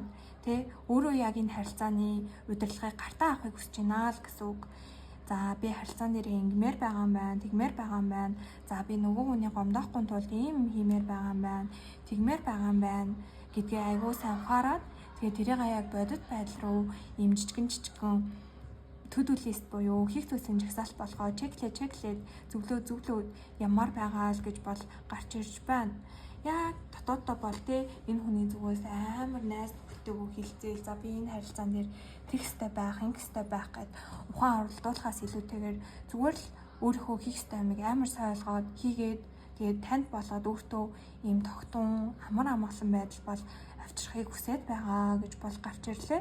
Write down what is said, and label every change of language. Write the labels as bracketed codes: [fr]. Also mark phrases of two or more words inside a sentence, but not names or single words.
[mn] Тэ өөрөө яг энэ харилцааны удирдлагыг гартаа авахыг хүсэж байна л гэсэн үг. За би харилцаан дээр ингэмээр байгаа юм байна, тэгмээр байгаа юм байна. За би нөгөө хүний гомдоохгүй тулд ийм хиймээр байгаа юм байна, тэгмээр байгаа юм байна гэдгээ айгуу сайн ухаарад тэгээ тэрийг яг бодит байдал руу ийм жижигэн [en] to-do list [mn] буюу хийх зүйлсийн жагсаалт болгоо чеклээд зөвлөөд ямар байгаа л гэж бол гарч ирж байна. Яг дотооддоо бол те энэ хүний зүгээс амар найз нөхдөйгөө хилцээл за би энэ харилцаан дээр текстэй байх, ингэстэй байх гэд ухаан оролдуулахаас илүүтэйгээр зүгээр л өөрийнхөө хийх ёстой юмыг амар сайн ойлгоод хийгээд тэгээд танд болоод өөртөө ийм тогтун амар амгалан байдал бол авчрахыг хүсэж байгаа гэж бол гарч ирлээ.